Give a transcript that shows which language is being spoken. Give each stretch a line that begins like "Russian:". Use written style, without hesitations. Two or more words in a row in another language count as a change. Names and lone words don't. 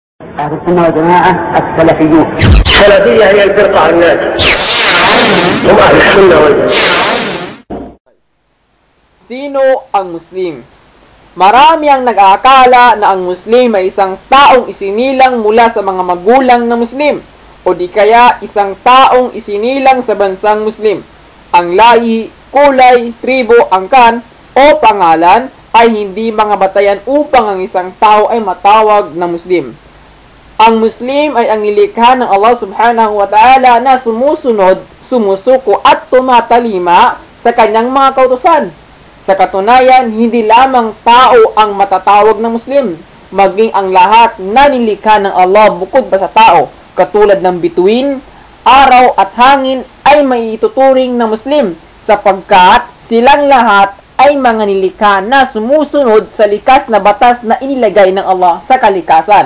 Arabic: أهل السنة والجماعة السلفيون. السلفية هي الفرقة الناجية، هم أهل السنة والجماعة.
Filipino: Sino ang Muslim? Marami ang nag-aakala na ang Muslim ay isang taong isinilang mula sa mga magulang na Muslim o di kaya isang taong isinilang sa bansang Muslim. Ang lahi, kulay, tribo, angkan o pangalan ay hindi mga batayan upang ang isang tao ay matawag na Muslim. Ang Muslim ay ang nilikha ng Allah
Arabic: سبحانه و تعالى
Filipino: na sumusunod, sumusuko at tumatalima sa kanyang mga kautusan. Sa katunayan, hindi lamang tao ang matatawag na Muslim, maging ang lahat na nilikha ng Allah bukod pa sa tao, katulad ng bituin, araw at hangin ay maituturing na Muslim sapagkat silang lahat ay mga nilikha na sumusunod sa likas na batas na inilagay ng Allah sa kalikasan.